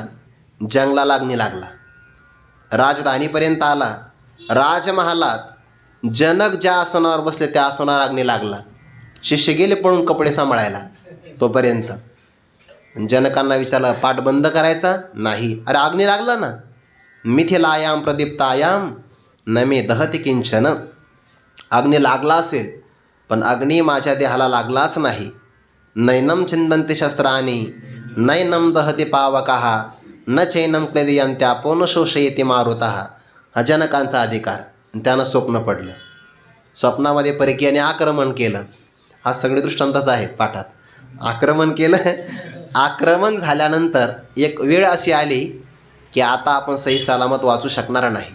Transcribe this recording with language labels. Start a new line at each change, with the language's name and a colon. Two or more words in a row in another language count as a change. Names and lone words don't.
Marathi: जंगलाला अग्नी लागला. राजधानीपर्यंत आला. राजमहालात जनक ज्या आसनावर बसले त्या आसनावर अग्नी लागला. शिष्य गेले पळून कपडे सांभाळायला. तोपर्यंत जनकांना विचारलं पाठ बंद करायचा नाही. अरे अग्नी लागला ना.
Sanskrit: मिथिलायाम प्रदीप्तायाम न मे दहती किंचन.
Marathi: अग्नी लागला असेल पण अग्नी माझ्या देहाला लागलाच नाही.
Sanskrit: नैनम छिंदन्ति शस्त्राणी नैनम दहती पावकः न चैनम क्लेदयन्त्यापो न शोषयति मारुतः.
Marathi: हा जनकांचा अधिकार. त्यानं स्वप्न पडलं. स्वप्नामध्ये परकीयाने आक्रमण केलं. हा सगळे दृष्टांतच आहेत पाठात. आक्रमण केलं. आक्रमण झाल्यानंतर एक वेळ अशी आली की आता आपण सही सलामत वाचू शकणार नाही.